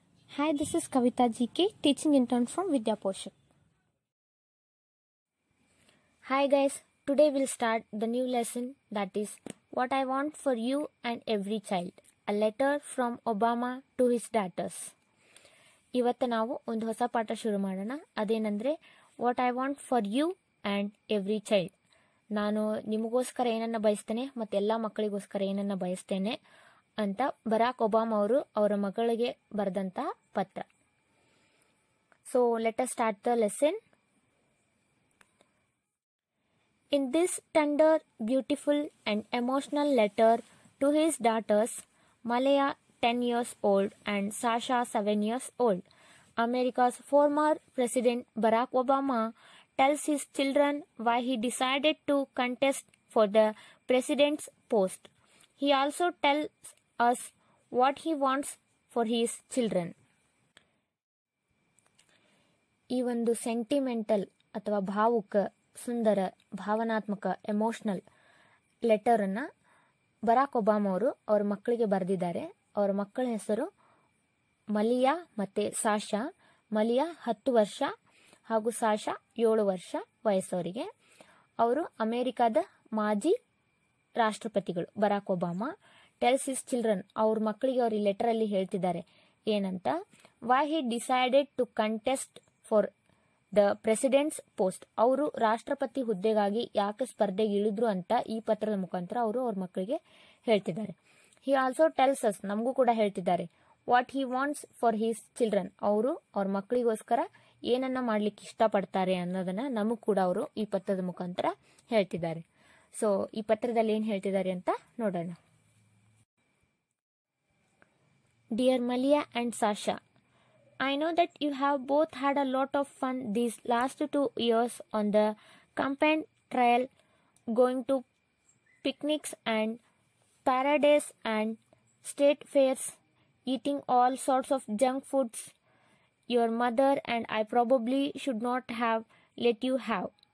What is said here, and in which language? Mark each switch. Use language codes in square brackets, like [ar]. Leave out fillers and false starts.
[en] Hi, this is Kavita GK, teaching intern from Vidya Poshak. Hi guys, today we'll start the new lesson, that is What I Want for You and Every Child, a letter from Obama to his daughters. [kn] ಇವತ್ತು ನಾವು ಒಂದು ಹೊಸ ಪಾಠ ಶುರು ಮಾಡೋಣ. [en] ಅದೇನಂದ್ರೆ what I want for you and every child. [kn] ನಾನು ನಿಮಗೋಸ್ಕರ ಏನನ್ನ ಬಯಸ್ತೇನೆ ಮತ್ತು ಎಲ್ಲ ಮಕ್ಕಳಿಗೋಸ್ಕರ ಏನನ್ನ ಬಯಸ್ತೇನೆ ಅಂತ ಬರಾಕ್ ಒಬಾಮಾ ಅವರು ಅವರ ಮಗಳಿಗೆ ಬರೆದಂತಹ ಪತ್ರ. [en] So let us start the lesson. In this tender, beautiful and emotional letter to his daughters, Malaya 10 years old and Sasha 7 years old, America's former President Barack Obama tells his children why he decided to contest for the president's post. He also tells us what he wants for his children. [kn] ಈ ಒಂದು sentimental ಅಥವಾ ಭಾವುಕ, ಸುಂದರ, ಭಾವನಾತ್ಮಕ, emotional ಲೆಟರನ್ನು Barack Obama ಅವರು ಅವ್ರ ಮಕ್ಕಳಿಗೆ ಬರೆದಿದ್ದಾರೆ. ಅವರ ಮಕ್ಕಳ ಹೆಸರು ಮಲಿಯಾ ಮತ್ತು ಸಾಶಾ. ಮಲಿಯಾ 10 ವರ್ಷ ಹಾಗೂ ಸಾಶಾ 7 ವರ್ಷ ವಯಸ್ಸವರಿಗೆ. ಅವರು ಅಮೆರಿಕಾದ ಮಾಜಿ ರಾಷ್ಟ್ರಪತಿಗಳು. [en] Barack Obama tells his children, [kn] ಅವ್ರ ಮಕ್ಕಳಿಗೆ ಅವ್ರ ಈ ಲೆಟರಲ್ಲಿ ಹೇಳ್ತಿದ್ದಾರೆ ಏನಂತ, [en] Why he decided to contest for the president's post. [kn] ಅವರು ರಾಷ್ಟ್ರಪತಿ ಹುದ್ದೆಗಾಗಿ ಯಾಕೆ ಸ್ಪರ್ಧೆಗೆ ಇಳಿದ್ರು ಅಂತ ಈ ಪತ್ರದ ಮುಖಾಂತರ ಅವರು ಅವ್ರ ಮಕ್ಕಳಿಗೆ ಹೇಳ್ತಿದ್ದಾರೆ. [en] he also tells us, [kn] ನಮಗೂ ಕೂಡ ಹೇಳ್ತಿದ್ದಾರೆ, [en] What he wants for his children. [kn] ಅವರು ಅವ್ರ ಮಕ್ಕಳಿಗೋಸ್ಕರ ಏನನ್ನ ಮಾಡ್ಲಿಕ್ಕೆ ಇಷ್ಟಪಡ್ತಾರೆ ಅನ್ನೋದನ್ನ ನಮಗ್ ಕೂಡ ಅವರು ಈ ಪತ್ರದ ಮುಖಾಂತರ ಹೇಳ್ತಿದ್ದಾರೆ. ಸೊ ಈ ಪತ್ರದಲ್ಲಿ ಏನ್ ಹೇಳ್ತಿದ್ದಾರೆ ಅಂತ ನೋಡೋಣ. [en] Dear Malia and Sasha, I know that you have both had a lot of fun these last 2 years on the campaign trail, going to picnics and parades and state fairs, eating all sorts of junk foods your mother and I probably should not have let you have.